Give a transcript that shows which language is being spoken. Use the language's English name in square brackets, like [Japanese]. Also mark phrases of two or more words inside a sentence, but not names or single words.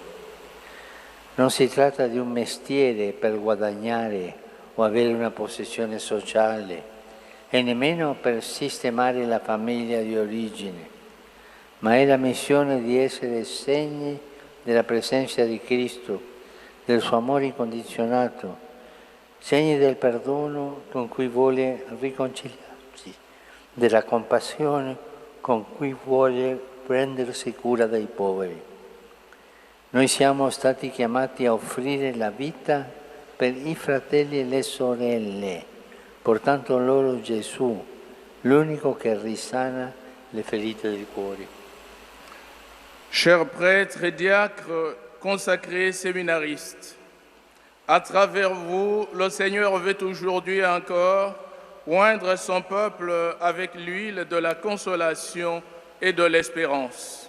[Italian] Non si tratta di un mestiere per guadagnare o avere una posizione sociale e nemmeno per sistemare la famiglia di origine, ma è la missione di essere segni della presenza di Cristo, del suo amore incondizionato, segni del perdono con cui vuole riconciliarsi, della compassione con cui vuole prendersi cura dei poveri. Noi siamo stati chiamati a offrire la vita per i fratelli e le sorelle, portando loro Gesù, l'unico che risana le ferite del cuore. [French] Chers prêtres et diacres, consacrés séminaristes, à travers vous, le Seigneur veut aujourd'hui encore oindre son peuple avec l'huile de la consolation et de l'espérance.